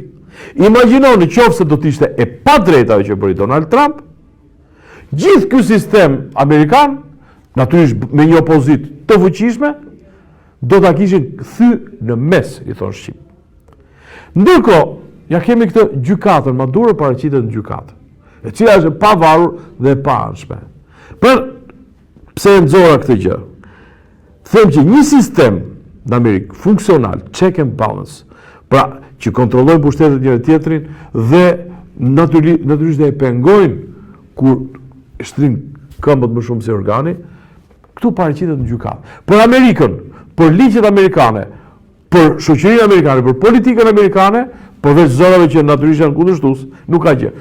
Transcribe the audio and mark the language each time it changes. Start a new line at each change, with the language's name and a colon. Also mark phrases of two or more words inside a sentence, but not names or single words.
Albanian: Imagjino në qoftë se do të ishte e padrejta që bëri Donald Trump, gjithë ky sistem amerikan, natyrisht me një opozitë të fuqishme, do ta kishin kthy në mes, i thon shqip. Ndërkohë, ja kemi këtë gjykatën, Maduro paraqitet në gjykatë, e cila është e pavarur dhe e paanshme. Për pse e nxora këtë gjë? Them që një sistem në Amerikë funksional,
English: check and balance,
Albanian: pra që kontrollojnë pushtetet njëri tjetrin dhe natyrisht e pengojnë kur shtrin këmbët më shumë se organi, këtu paraqitet në gjykatë. Për Amerikën, për ligjet amerikane, për shoqërinë amerikane, për politikën amerikane, përveç zonave që natyrisht janë kundërshtues, nuk ka gjë.